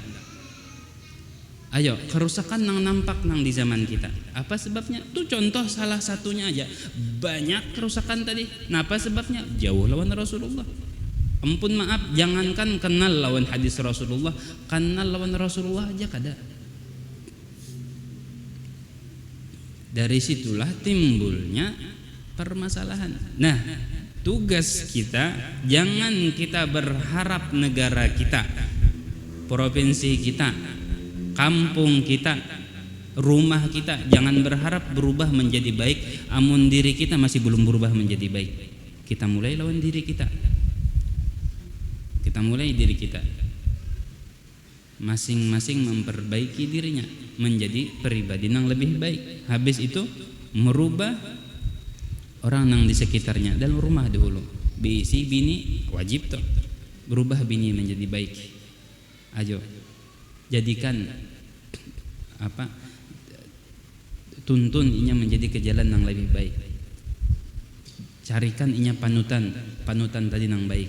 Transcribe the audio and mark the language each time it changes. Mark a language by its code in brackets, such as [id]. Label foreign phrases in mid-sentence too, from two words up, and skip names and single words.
[id] Ayo, kerusakan yang nampak nang di zaman kita. Apa sebabnya? Tuh contoh salah satunya aja. Banyak kerusakan tadi. Apa sebabnya? Jauh lawan Rasulullah. Ampun maaf, jangankan kenal lawan hadis Rasulullah, kenal lawan Rasulullah aja kada. Dari situlah timbulnya permasalahan. Nah, tugas kita, jangan kita berharap negara kita, provinsi kita, kampung kita, rumah kita, jangan berharap berubah menjadi baik amun diri kita masih belum berubah menjadi baik. Kita mulai lawan diri kita. Kita mulai diri kita. Masing-masing memperbaiki dirinya menjadi pribadi yang lebih baik. Habis itu merubah orang yang di sekitarnya dalam rumah dulu. [bjn] Bisi bini wajib tuh berubah bini menjadi baik. Ayo jadikan tuntun inya menjadi ke jalan yang lebih baik. [id] Carikan inya panutan tadi yang baik.